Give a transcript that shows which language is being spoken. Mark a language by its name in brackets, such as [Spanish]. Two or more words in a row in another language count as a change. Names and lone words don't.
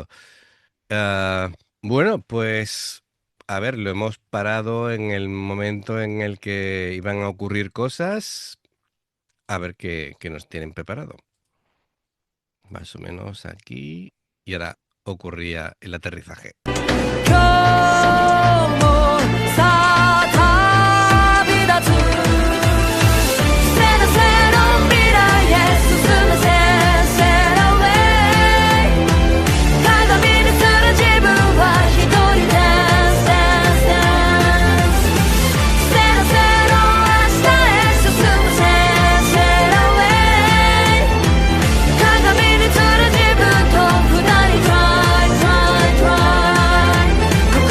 [Spanish] Ah, bueno, pues, a ver, lo hemos parado en el momento en el que iban a ocurrir cosas, a ver qué nos tienen preparado. Más o menos aquí, y ahora ocurría el aterrizaje. [Japanese] 今日もさあ旅立つ背の背の未来へ進む先生の way 鏡にする自分は一人 [English] dance dance dance [Japanese] 背の背の明日へ進む先生の way 鏡にする自分と二人 [English] try try try